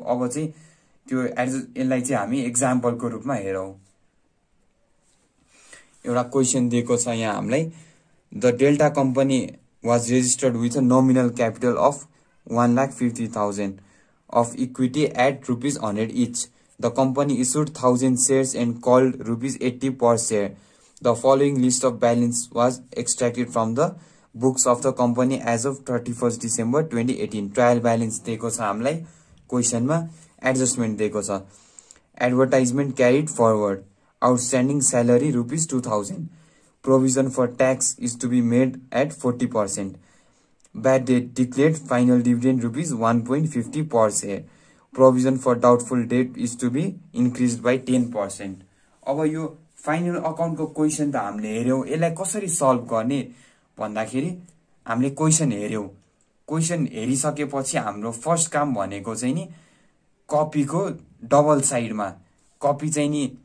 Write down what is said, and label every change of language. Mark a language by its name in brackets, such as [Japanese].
[Nepali] अब चाहिँ त्यो यसलाई चाहिँ हामी इक्जाम्पलको रूपमा हेरौँ। एउटा क्वेसन दिएको छ यहाँ हामीलाई, [English] The Delta company was registered with a nominal capital of 1,50,000 of equity at ₹100 each. The company issued 1,000 shares and called ₹80 per share. The following list of balance was extracted from the books of the company as of 31st December 2018. [Nepali] Trial balance दिएको छ हामीलाई क्वेसनमा, adjustment दिएको छ। [English] Advertisement carried forward, Outstanding salary rupees 2000. Provision for tax is to be made at 40%. Bad debt declared final dividend rupees 1.50 per share. Provision for doubtful debt is to be increased by 10%. [Nepali] अब यो final account को question त हामीले हेर्यौं यसलाई कसरी solve गर्ने भन्दाखेरि हामीले क्वेशन हेर्यौं क्वेशन हेरिसकेपछि हाम्रो फर्स्ट काम भनेको चाहिँ नि कपी को डबल साइडमा कपी चाहिँ नि